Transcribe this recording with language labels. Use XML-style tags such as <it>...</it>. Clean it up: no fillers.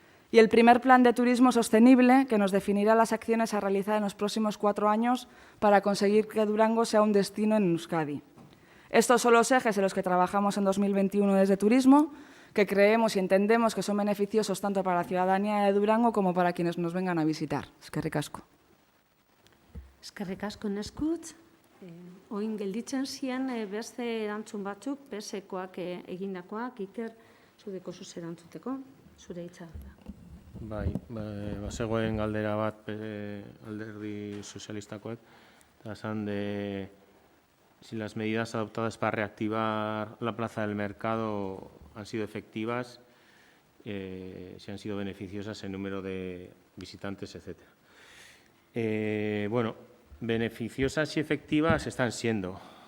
<es>Y el primer plan de turismo sostenible que nos definirá las acciones a realizar en los próximos 4 años para conseguir que Durango sea un destino en Euskadi. Estos son los ejes en los que trabajamos en 2021 desde Turismo, que creemos y entendemos que son beneficiosos tanto para la ciudadanía de Durango como para quienes nos vengan a visitar.</es> <eu>Eskerrik asko. Eskerrik asko neskutz. Oin gelditzen ziren beste erantzun batzuk, PSEkoak egindakoak, Iker, zudeko zuz erantzuteko, zure hitza da. Bai, bazegoen galdera bat alderdi sozialistakoek, eta esan</eu> <es>si las medidas adoptadas para reactivar la plaza del mercado han sido efectivas, si han sido beneficiosas en número de visitantes, etcétera. Bueno, beneficiosas y efectivas están siendo.</es>